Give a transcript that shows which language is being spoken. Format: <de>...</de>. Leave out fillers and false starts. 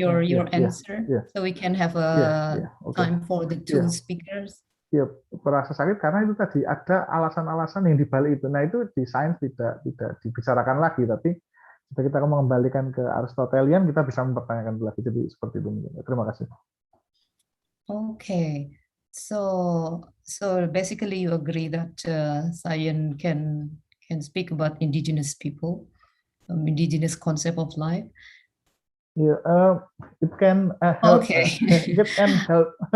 <en>Your answer so we can have a time for the two speakers.</en> <id>Ya, perasa sakit karena itu tadi ada alasan-alasan yang dibalik itu. Nah, itu di sains tidak dibicarakan lagi, tapi jika kita mengembalikan ke Aristotelian, kita bisa mempertanyakan lagi. Jadi seperti itu mungkin. Terima kasih.</id> <en>Okay, so basically you agree that science can speak about indigenous people, indigenous concept of life. Yeah, it can help. Okay. It can help.</en>